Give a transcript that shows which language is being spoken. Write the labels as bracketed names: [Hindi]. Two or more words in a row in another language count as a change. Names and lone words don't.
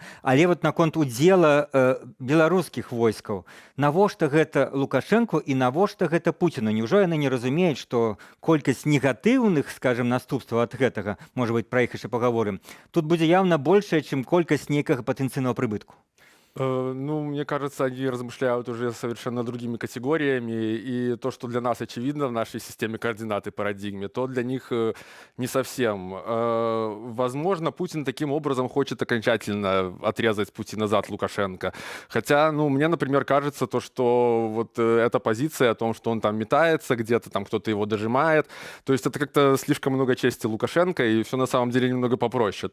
[Belarusian] Але вот наконт удзела беларускіх войскаў, навошта гэта Лукашэнку і навошта гэта Пуціну? Няўжо яны не разумеюць, што колькасць негатыўных, скажем, наступстваў ад гэтага, можа быць, пра іх яшчэ пагаворым, тут будзе яўна большая, чым колькасць нейкага патэнцыйнага прыбытку? Ну, [Russian] мне кажется, они размышляют уже совершенно другими категориями, и то, что для нас очевидно в нашей системе координат и парадигме, то для них не совсем. Возможно, Путин таким образом хочет окончательно отрезать пути назад Лукашенко. Хотя, ну, мне, например, кажется, то, что вот эта позиция о том, что он там метается где-то, там кто-то его дожимает, то есть это как-то слишком много чести Лукашенко, и все на самом деле немного попроще.